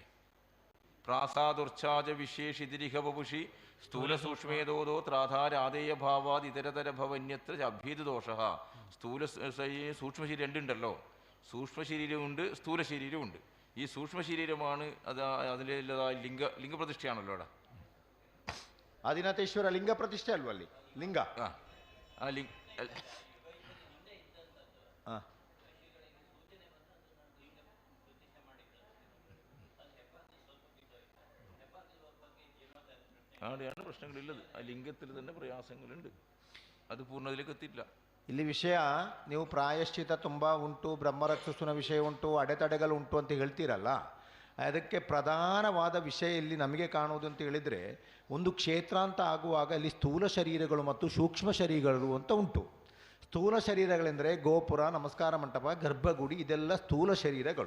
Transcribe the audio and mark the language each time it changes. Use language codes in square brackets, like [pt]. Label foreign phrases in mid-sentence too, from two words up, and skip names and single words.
[sa] प्रासादुर्च्छाज विशेषितिरिह वपुषि स्थूल सूक्ष्मेतोदो त्राधारादेय भावाद् इतरतर भवन्यत्र अभ्यीत दोष. [ml] സ്ഥൂല സൂക്ഷ്മ ശരീരം രണ്ടുണ്ടല്ലോ. സൂക്ഷ്മ ശരീരമുണ്ട്, സ്ഥൂല ശരീരമുണ്ട്. ഈ സൂക്ഷ്മ ശരീരമാണ് അത് അതിലുള്ളതായ ലിംഗപ്രതിഷ്ഠയാണല്ലോ അവിടെ. [kn] ಆದಿನಾಥೇಶ್ವರ ಲಿಂಗ ಪ್ರತಿಷ್ಠೆ ಅಲ್ವಾ ಅಲ್ಲಿ? ಲಿಂಗ [ml] അവിടെയാണ് പ്രശ്നങ്ങളില്ലത്. ആ ലിംഗത്തിൽ തന്നെ പ്രയാസങ്ങളുണ്ട്, അത് പൂർണ്ണതയിലേക്ക് എത്തിയില്ല. [kn] ಇಲ್ಲಿ ವಿಷಯ, ನೀವು ಪ್ರಾಯಶ್ಚಿತ ತುಂಬ ಉಂಟು, ಬ್ರಹ್ಮರಕ್ಷಸುನ ವಿಷಯ ಉಂಟು, ಅಡೆತಡೆಗಳು ಉಂಟು ಅಂತ ಹೇಳ್ತೀರಲ್ಲ, ಅದಕ್ಕೆ ಪ್ರಧಾನವಾದ ವಿಷಯ ಇಲ್ಲಿ ನಮಗೆ ಕಾಣುವುದು ಅಂತ ಹೇಳಿದರೆ, ಒಂದು ಕ್ಷೇತ್ರ ಅಂತ ಆಗುವಾಗ ಅಲ್ಲಿ ಸ್ಥೂಲ ಶರೀರಗಳು ಮತ್ತು ಸೂಕ್ಷ್ಮ ಶರೀರಗಳು ಅಂತ ಉಂಟು. ಸ್ಥೂಲ ಶರೀರಗಳೆಂದರೆ ಗೋಪುರ, ನಮಸ್ಕಾರ ಮಂಟಪ, ಗರ್ಭಗುಡಿ, ಇದೆಲ್ಲ ಸ್ಥೂಲ ಶರೀರಗಳು.